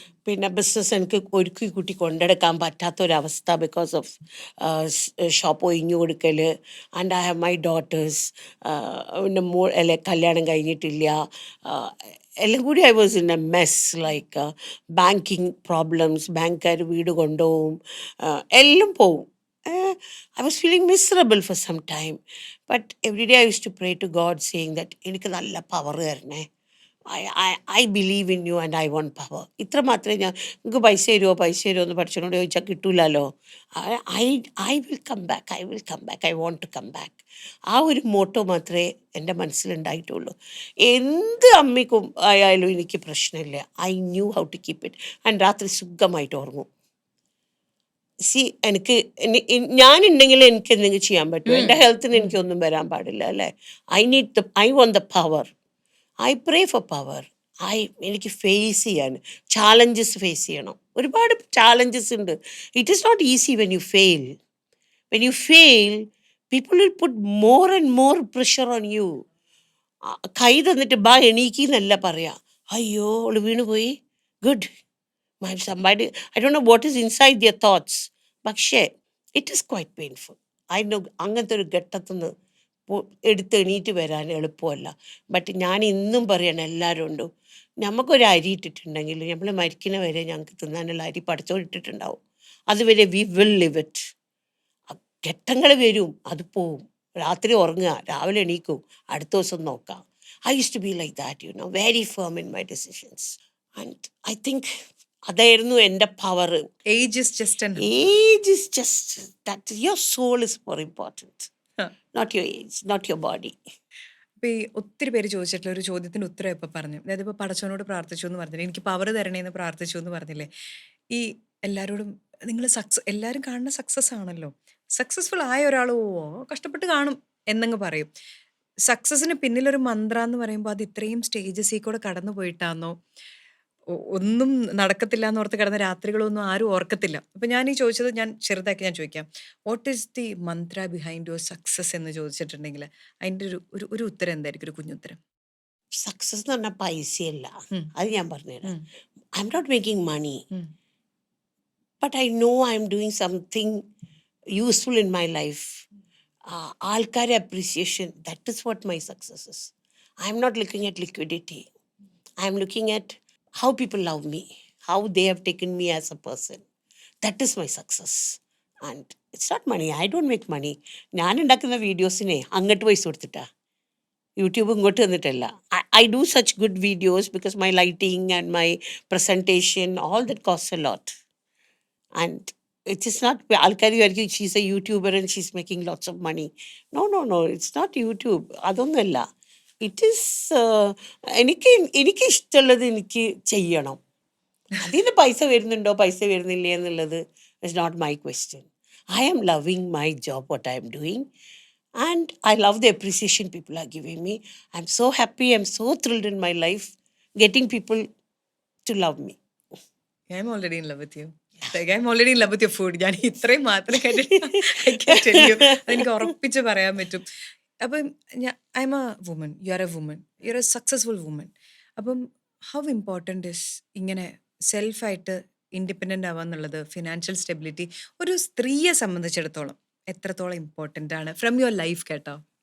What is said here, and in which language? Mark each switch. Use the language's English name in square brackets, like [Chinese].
[Malayalam] പിന്നെ ബിസിനസ് എനിക്ക് ഒരുക്കി കൂട്ടി കൊണ്ടെടുക്കാൻ പറ്റാത്തൊരവസ്ഥ ബിക്കോസ് ഓഫ് ഷോപ്പ് ഒഴിഞ്ഞു കൊടുക്കൽ. [English] And I have my daughters. [Malayalam] പിന്നെ അല്ലെ കല്യാണം കഴിഞ്ഞിട്ടില്ല. എല്ലാം കൂടി [English] I was in a mess. [Malayalam] Like banking problems, ബാങ്കുകാർ വീട് കൊണ്ടുപോകും, എല്ലാം പോവും. [English] I was feeling miserable for some time. But every day I used to pray to God saying that [Malayalam] എനിക്ക് നല്ല പവർ തരണേ. [English] I believe in you and I want power. [Malayalam] ഇത്ര മാത്രമേ നിങ്ങൾക്ക് പൈസ തരുമോ എന്ന് പഠിച്ചോണ്ട് ചോദിച്ചാൽ കിട്ടൂലല്ലോ. [English] I will come back, I will come back, I want to come back. [Malayalam] ആ ഒരു മോട്ടോ മാത്രമേ എൻ്റെ മനസ്സിലുണ്ടായിട്ടുള്ളൂ. എന്ത് അമ്മിക്കും ആയാലും എനിക്ക് പ്രശ്നമില്ല. [English] I knew how to keep it. [Malayalam] And രാത്രി സുഖമായിട്ട് ഉറങ്ങും. എനിക്ക് ഞാനുണ്ടെങ്കിൽ എനിക്ക് എന്തെങ്കിലും ചെയ്യാൻ പറ്റുമോ? എൻ്റെ ഹെൽത്തിന് എനിക്കൊന്നും വരാൻ പാടില്ല അല്ലേ. [English] I want the power. I pray for power. [Malayalam] എനിക്ക് ഫേസ് ചെയ്യാൻ, ചാലഞ്ചസ് ഫേസ് ചെയ്യണം. ഒരുപാട് ചാലഞ്ചസ് ഉണ്ട്. [English] It is not easy when you fail. When you fail, people will put more and more pressure on you. [Malayalam] കൈ തന്നിട്ട് ബാ എണീക്കിന്നല്ല പറയാ. അയ്യോ അവള് വീണുപോയി, [English] Good, somebody, I don't know what is inside their thoughts. പക്ഷേ it is quite painful. [Malayalam] അങ്ങനത്തെ ഒരു ഘട്ടത്തുനിന്ന് എടുത്ത് എണീറ്റ് വരാൻ എളുപ്പമല്ല. ബട്ട് ഞാൻ ഇന്നും പറയണം എല്ലാവരും നമുക്കൊരു അരി ഇട്ടിട്ടുണ്ടെങ്കിൽ നമ്മൾ മരിക്കുന്ന വരെ ഞങ്ങൾക്ക് തിന്നാനുള്ള അരി പഠിച്ചോണ്ടിട്ടുണ്ടാവും. അതുവരെ [English] We will live it. [Malayalam] ഘട്ടങ്ങൾ വരും, അത് പോവും. രാത്രി ഉറങ്ങുക, രാവിലെ എണീക്കും, അടുത്ത ദിവസം നോക്കാം. [English] I used to be like that, very firm in my decisions. And I think [Malayalam] അതായിരുന്നു എൻ്റെ power. [English] Age is just age is just that your soul is more important, not your age, not your body. [Malayalam] ഇപ്പം ഈ ഒത്തിരി പേര് ചോദിച്ചിട്ടുള്ള ഒരു ചോദ്യത്തിന് ഉത്തരം ഇപ്പം പറഞ്ഞു. അതായത് ഇപ്പോൾ പടച്ചവനോട് പ്രാർത്ഥിച്ചു എന്ന് പറഞ്ഞില്ലേ, എനിക്ക് പവർ തരണേന്ന് പ്രാർത്ഥിച്ചു എന്ന് പറഞ്ഞില്ലേ. ഈ എല്ലാവരോടും നിങ്ങൾ എല്ലാവരും കാണുന്ന സക്സസ് ആണല്ലോ. സക്സസ്ഫുൾ ആയ ഒരാൾ കഷ്ടപ്പെട്ട് കാണും എന്നങ്ങ് പറയും. സക്സസിന് പിന്നിലൊരു മന്ത്ര എന്ന് പറയുമ്പോൾ അത് ഇത്രയും സ്റ്റേജസിൽ കൂടെ കടന്നു പോയിട്ടാണോ? ഒന്നും നടക്കത്തില്ല എന്ന് ഓർത്ത് കിടന്ന രാത്രികളൊന്നും ആരും ഓർക്കത്തില്ല. അപ്പം ഞാൻ ഈ ചോദിച്ചത് ഞാൻ ചെറുതാക്കി ഞാൻ ചോദിക്കാം, [English] what is the mantra behind your success [Malayalam] എന്ന് ചോദിച്ചിട്ടുണ്ടെങ്കിൽ അതിൻ്റെ ഒരു ഉത്തരം എന്തായിരിക്കും, ഒരു കുഞ്ഞുത്തരം? സക്സസ് എന്ന് പറഞ്ഞാൽ പൈസയല്ല, ഉം. അത് ഞാൻ പറഞ്ഞുതരാം. ഉം. [English] I'm not making money, um. But I know I'm doing something useful in my life. ആൾക്കാരെ appreciation, that is what my success is. I'm not looking at liquidity. I am looking at how people love me, how they have taken me as a person. That is my success. And it's not money. I don't make money. [Malayalam] ഞാൻ ഉണ്ടാക്കുന്ന വീഡിയോസിനെ അങ്ങോട്ട് പൈസ കൊടുത്തിട്ടാ, YouTube ഇങ്ങോട്ട് തന്നിട്ടല്ല. [English] I do such good videos because my lighting and my presentation, all that costs a lot. And it is not, [Malayalam] ആൾക്കാർ വിചാരിക്കും [English] she's a YouTuber and she's making lots of money. No, it's not YouTube. [Malayalam] അതൊന്നുമല്ല. It is എനിക്ക് ഇഷ്ടമുള്ളത് എനിക്ക് ചെയ്യണം. അതിന് പൈസ വരുന്നുണ്ടോ പൈസ വരുന്നില്ല എന്നുള്ളത് [English] Is not my question. I am loving my job, what I'm doing, and I love the appreciation people are giving me. I'm so happy, I'm so thrilled in my life getting people to love me. I am already in love with you. Like, I am already in love with your food. [Malayalam] ഞാൻ ഇത്രയും മാത്രം കേട്ടിട്ട് [English] I can tell you. [Malayalam] അതെനിക്ക് ഉറപ്പിച്ച് പറയാൻ പറ്റും. [English] അപ്പം I am a woman, you are a woman, you are a successful woman. [Malayalam] അപ്പം [English] how important is [Malayalam] ഇങ്ങനെ സെൽഫായിട്ട് ഇൻഡിപെൻഡൻ്റ് ആവുക എന്നുള്ളത്, ഫിനാൻഷ്യൽ സ്റ്റെബിലിറ്റി ഒരു സ്ത്രീയെ സംബന്ധിച്ചിടത്തോളം എത്രത്തോളം ഇമ്പോർട്ടൻ്റ് ആണ് [English] from your life [Malayalam] കേട്ടോ?